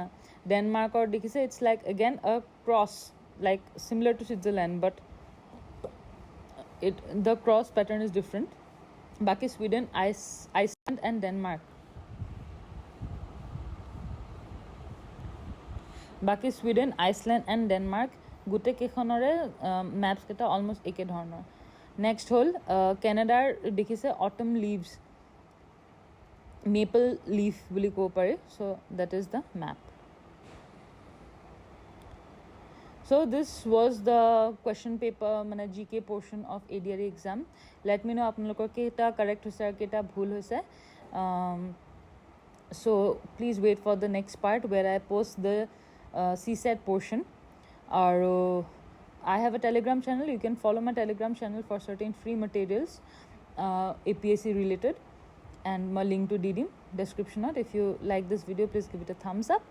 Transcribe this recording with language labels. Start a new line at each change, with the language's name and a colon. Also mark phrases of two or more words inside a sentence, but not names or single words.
English: Denmark or dekhise it's like again a cross, like similar to Switzerland, but the cross pattern is different.
Assamese: Baki Sweden, Iceland and Denmark. Baki Sweden, Iceland and Denmark গোটেই কেইখনৰে maps কেইটা almost একে ধৰণৰ. Next হ'ল Canada দেখিছে
English: autumn leaves. maple leaf
Assamese: বুলি ক'ব পাৰি.
English: So that is the map. So this was the question paper মানে GK portion of ADRE exam. Let me know
Assamese: আপোনালোকৰ কেইটা correct হৈছে আৰু কেইটা ভুল হৈছে.
English: So please wait for the next part where I post the CSAT portion.
Assamese: আৰু
English: I have a Telegram channel. You can follow my Telegram channel for certain free materials APSC related. And my link to di dim description. If you like this video, please give it a thumbs up.